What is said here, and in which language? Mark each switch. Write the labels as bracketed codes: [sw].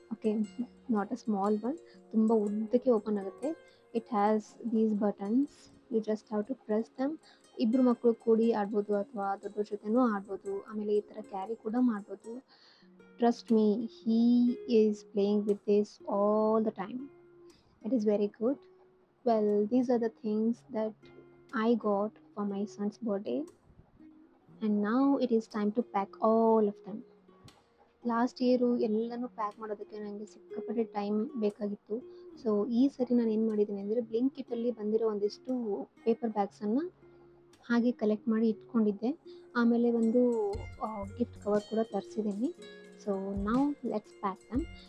[kn] Okay, [en] not a small one, [kn] ತುಂಬ ಉದ್ದಕ್ಕೆ open ಆಗುತ್ತೆ. [en] It has these buttons, you just have to press them. [kn] ಇಬ್ಬರು ಮಕ್ಕಳು ಕೂಡಿ ಆಡ್ಬೋದು ಅಥವಾ ದೊಡ್ಡವ್ರ ಜೊತೆನೂ ಆಡ್ಬೋದು. ಆಮೇಲೆ ಈ ಥರ ಕ್ಯಾರಿ ಕೂಡ ಮಾಡ್ಬೋದು. [en] Trust me, he is playing with this all the time. It is very good. Well, these are the things that I got for my son's birthday, and now it is time to pack all of them. [kn] Last year ಎಲ್ಲನೂ pack ಮಾಡೋದಕ್ಕೆ ನನಗೆ ಸಿಕ್ಕಾಪಟ್ಟೆ time ಬೇಕಾಗಿತ್ತು. So ಈ ಸರಿ ನಾನು ಏನು ಮಾಡಿದ್ದೀನಿ ಅಂದರೆ, ಬ್ಲಿಂಕಿಟಲ್ಲಿ ಬಂದಿರೋ ಒಂದಿಷ್ಟು ಪೇಪರ್ ಬ್ಯಾಗ್ಸನ್ನು ಹಾಗೆ ಕಲೆಕ್ಟ್ ಮಾಡಿ ಇಟ್ಕೊಂಡಿದ್ದೆ. ಆಮೇಲೆ ಒಂದು ಗಿಫ್ಟ್ ಕವರ್ ಕೂಡ ತರಿಸಿದ್ದೀನಿ. ಸೊ ನಾವು [en] Let's pack them.